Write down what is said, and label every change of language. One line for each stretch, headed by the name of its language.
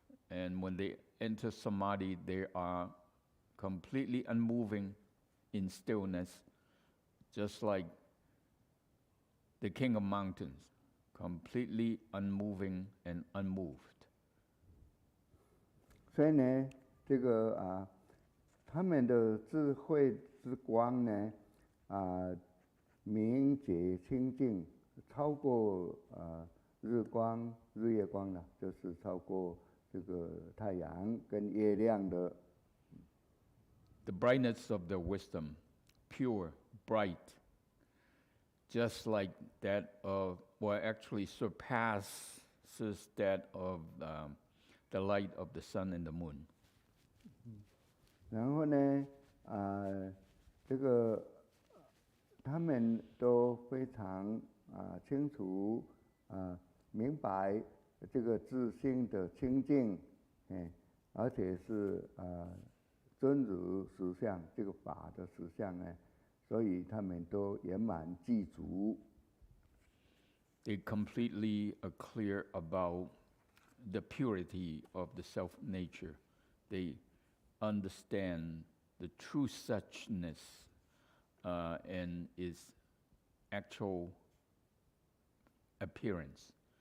English: And when they enter samadhi, they are completely unmoving in stillness, just like the king of mountains, completely unmoving and unmoved.
Chinese: 所以呢，这个他们的智慧之光呢，明洁清净，超过日光、日月光了，就是超过这个太阳跟月亮的。
English: The brightness of their wisdom, pure, bright, just like that of, well, actually surpasses that of the light of the sun and the moon.
Chinese: 然后呢，这个他们都非常清楚明白这个自性的清净，而且是真如实相，这个法的实相呢。所以他们都圆满具足。
English: They completely are clear about the purity of the self nature. They understand the true suchness and its actual appearance.